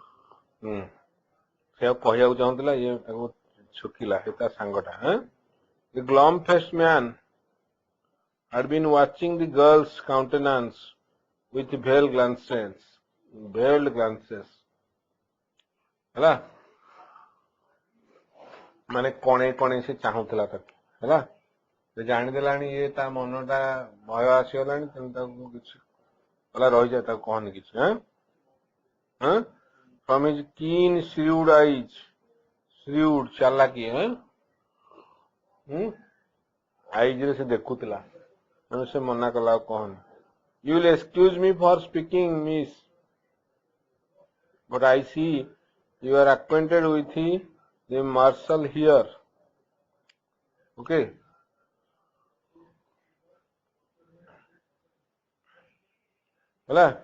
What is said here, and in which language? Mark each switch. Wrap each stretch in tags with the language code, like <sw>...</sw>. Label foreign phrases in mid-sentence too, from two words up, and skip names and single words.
<or>ସେ କହିବାକୁ ଚାହୁଁଥିଲା ଇଏ ତାକୁ ଛୁକିଲା ସେ ତା ସାଙ୍ଗଟା</or> <en>The glum-faced man had been watching the girl's countenance with veiled glances</en> <or>ହେଲା ମାନେ କଣେ କଣେ ସେ ଚାହୁଁଥିଲା ତାକୁ ହେଲା ସେ ଜାଣିଦେଲାଣି ଇଏ ତା ମନଟା ଭୟ ଆସିଗଲାଣି ତେଣୁ ତାକୁ କିଛି କହିଲା ରହିଯା ତାକୁ କହନି କିଛି</or> <en>from his keen shrewd eyes shrewd ଚାଲାକି eyes</en> <or>ରେ ସେ ଦେଖୁଥିଲା ତେଣୁ ସେ ମନା କଲା ଆଉ କହନି</or> <en>you will excuse me for speaking miss but I see you are acquainted with the marshal here. Okay. Hello.</en>